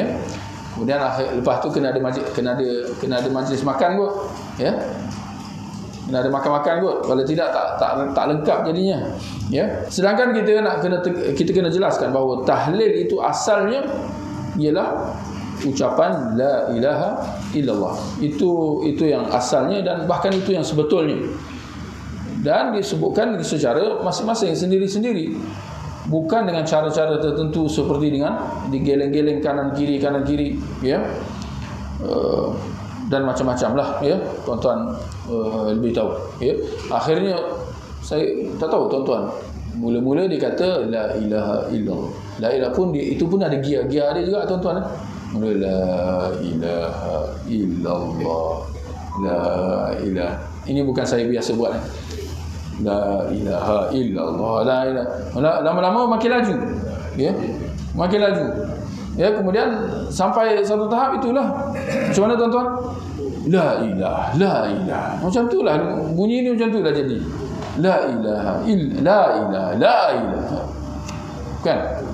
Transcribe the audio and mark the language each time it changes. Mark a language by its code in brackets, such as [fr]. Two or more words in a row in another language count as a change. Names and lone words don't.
[ms] Kemudian lepas tu kena ada majlis makan kot, ya. Kena ada makan-makan kot. Kalau tidak tak lengkap jadinya, ya. Sedangkan kita kena jelaskan bahawa tahlil itu asalnya ialah ucapan [ar] لا إله إلا الله. [ms] Itu yang asalnya dan bahkan itu yang sebetulnya. Dan disebutkan secara masing-masing sendiri-sendiri. Bukan dengan cara-cara tertentu seperti dengan digeleng-geleng kanan kiri, ya. Dan macam-macam lah, ya. Tuan-tuan lebih tahu, ya. Akhirnya saya tak tahu tuan-tuan. Mula-mula dia kata [ar] لا إله إلا الله. لا إله [ms] pun itu pun ada gia dia juga tuan-tuan. [ar] لا إله إلا الله. لا إله. [ms] Ini bukan saya biasa buat. [ar] لا إله إلا الله. لا إله. [ms] Lama-lama makin laju, ya. Makin laju. Ya, kemudian sampai satu tahap itulah. Macam mana tuan-tuan? [ar] لا إله، لا إله. [ms] Macam itulah bunyi ni, macam itulah jadi. [ar] لا إله إلا، لا إله، لا إله. [ms] Kan?